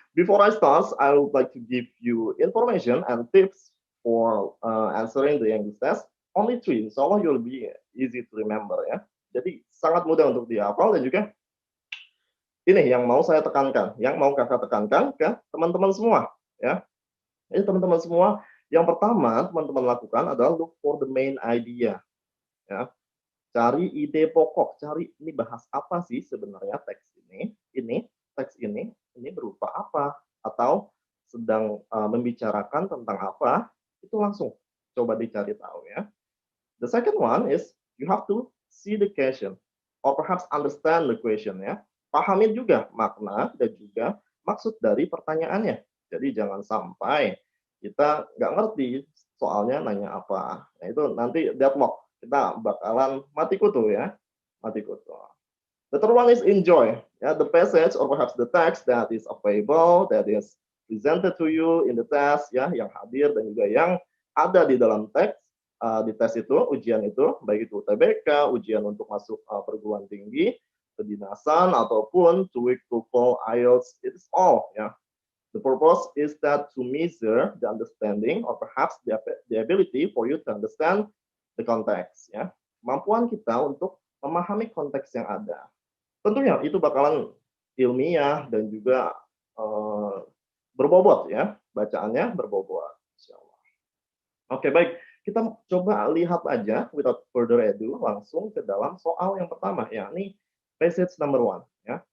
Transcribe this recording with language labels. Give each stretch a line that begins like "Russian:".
English: Before I start, I would like to give you information and tips for answering the English test. Only three, insya Allah you'll be easy to remember ya.
Indonesian: Jadi sangat mudah untuk dihafal dan juga ini yang mau saya tekankan, yang mau kakak tekankan ke teman-teman semua ya. Ini teman-teman semua, yang pertama teman-teman lakukan adalah
English: look for the main idea
Indonesian: ya. Cari ide pokok, cari ini bahas apa sih sebenarnya teks ini teks ini berupa apa atau sedang membicarakan tentang apa, itu langsung coba dicari tahu ya.
English: The second one is you have to see the question or perhaps understand the question ya.
Indonesian: Pahami juga makna dan juga maksud dari pertanyaannya. Jadi jangan sampai kita nggak ngerti soalnya nanya apa. Nah itu nanti deadlock. Kita bakalan mati kutu ya. Mati kutu.
English: The third one is enjoy. Ya, the passage or perhaps the text that is available, that is presented to you in the test ya,
Indonesian: yang hadir dan juga yang ada di dalam teks di tes itu, ujian itu, baik itu UTBK, ujian untuk masuk perguruan tinggi, kedinasan, ataupun TOEIC,
English: TOEFL, IELTS, it's all. Ya. The purpose is that to measure the understanding or perhaps the ability for you to understand the context. Ya.
Indonesian: Kemampuan kita untuk memahami konteks yang ada. Tentunya itu bakalan ilmiah dan juga berbobot ya, bacaannya berbobot. Oke, baik. Kita coba lihat aja
English: without further ado
Indonesian: langsung ke dalam soal yang pertama yakni passage number 1 ya.